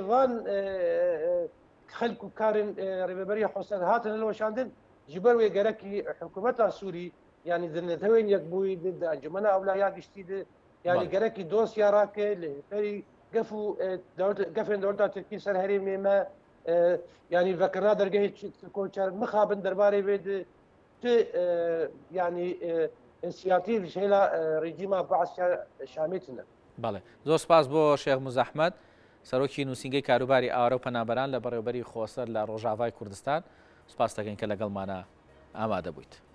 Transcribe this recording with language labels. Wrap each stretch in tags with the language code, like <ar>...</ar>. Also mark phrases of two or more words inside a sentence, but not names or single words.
<ku>van xelk û karên rêveberiya Xweser hatin hilweşandin ji ber wê gerekî hikûmeta Sûrî yanî di netewên yekbûyî di encumena ewlaya giştî de yanî gerekî dosya rake li hêferî gef û gefên dewleta Tirkî ser herêmê me yanî vekirina dergehê koçer mixabin derbarê wê de ti yanî insiyatîv ji hêla rejîma Baesiya Şamê tune.</ku> <ckb>بەڵێ زۆر سپاس بۆ شێخ موزەحمەد سەرۆکی نووسینگەی کاروباری ئاوارە و پەنابەران لە بەڕێوەبەری خۆسەر لە ڕۆژاوای کوردستان سپاس دەکەین کە لەگەڵمانە ئامادە بوویت.</ckb>